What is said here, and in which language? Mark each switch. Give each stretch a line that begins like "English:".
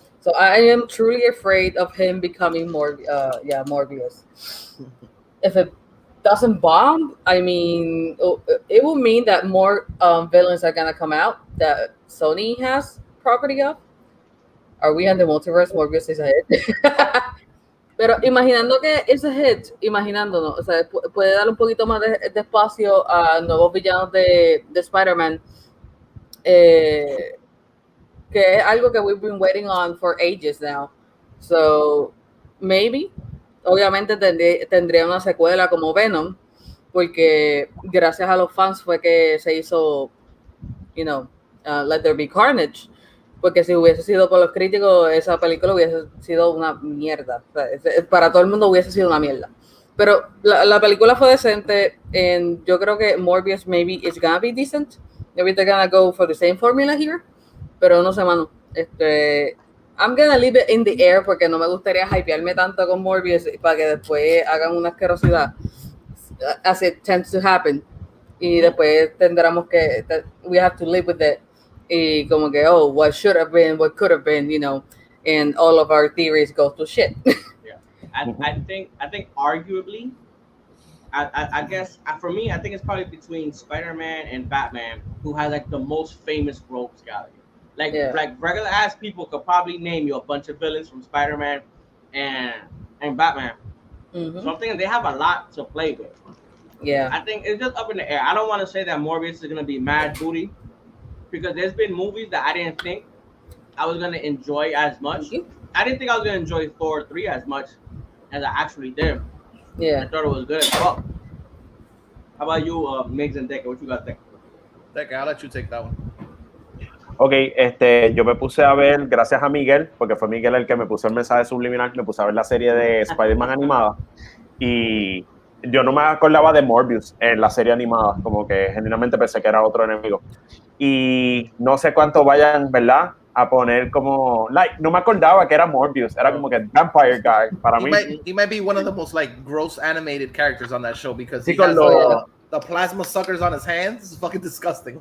English: So I am truly afraid of him becoming Morbius. If it doesn't bomb, I mean, it will mean that more villains are gonna come out that Sony has property of. Are we in the multiverse? Morbius is a hit.
Spanish: Pero imaginando que es
English: a hit,
Spanish: imaginándonos, o sea, puede dar un poquito más de espacio a nuevos villanos de Spider-Man, que es algo que
English: we've been waiting on for ages now. So, maybe,
Spanish: obviamente tendría una secuela como Venom, porque gracias a los fans fue que se hizo, Let There Be Carnage. Porque si hubiese sido por los críticos, esa película hubiese sido una mierda. O sea, para todo el mundo hubiese sido una mierda. Pero la película fue decente.
English: And
Spanish: yo creo que
English: Morbius maybe is gonna be decent. Maybe they're gonna go for the same formula here.
Spanish: Pero no sé, mano.
English: I'm gonna leave it in the air
Spanish: porque no me gustaría hypearme tanto con Morbius para que después hagan una asquerosidad.
English: As it tends to happen.
Spanish: Y después tendremos que...
English: We have to live with it.
Spanish: Y como que,
English: what should have been, what could have been, and all of our theories go to shit. Yeah, I think arguably, I guess for me, I think it's probably between Spider-Man and Batman, who has like the most famous rogues gallery. Like regular ass people could probably name you a bunch of villains from Spider-Man and Batman. Mm-hmm. So I'm thinking they have a lot to play with. Yeah, I think it's just up in the air. I don't want to say that Morbius is gonna be mad booty. Because there's been movies that I didn't think I was going to enjoy as much. I didn't think I was going to enjoy Thor 3 as much as I actually did. Yeah. I thought it was good as well. How about you, Miggs and Deke? What you got to think? Deke, I'll let you take that one.
Spanish: Ok, yo me puse a ver, gracias a Miguel, porque fue Miguel el que me puso el mensaje subliminal, me puse a ver la serie de Spider-Man animada. y yo no me acordaba de Morbius en la serie animada, como que genuinamente pensé que era otro enemigo. Y no sé cuánto vayan, ¿verdad? A poner como, like, no me acordaba que era Morbius, era como que Vampire Guy para mí.
English: He might be one of the most like gross animated characters on that show because
Spanish: Sí,
English: he
Spanish: con
English: has
Spanish: lo-
English: the plasma suckers on his hands. It's fucking disgusting.